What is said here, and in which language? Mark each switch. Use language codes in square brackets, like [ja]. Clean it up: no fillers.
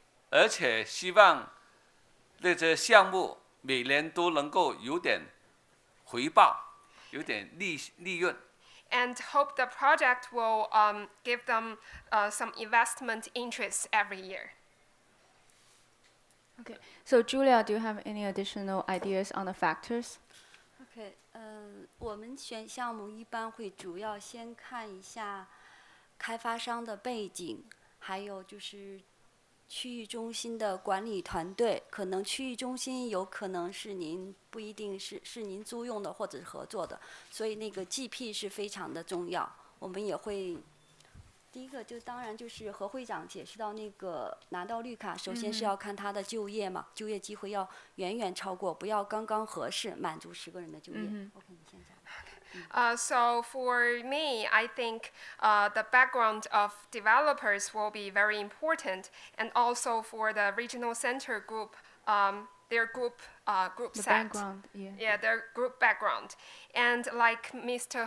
[zh] 而且希望这些项目每年都能够有点回报，有点利润。 [en] And hope the project will give them some investment interest every year. Okay, so Julia, do you have any additional ideas on the factors? [zh] OK， 我们选项目一般会主要先看一下开发商的背景，还有就是区域中心的管理团队。可能区域中心有可能是您不一定是您租用的或者是合作的，所以那个 GP 是非常的重要。我们也会第一个就当然就是和会长解释到那个拿到绿卡，首先是要看他的就业嘛，就业机会要远远超过，不要刚刚合适满足10个人的就业。 OK， 你先讲。 [en] So for me, I think the background of developers will be very important, and also for the regional center group, their group The set. background, yeah. Yeah, their group background. And like Mr.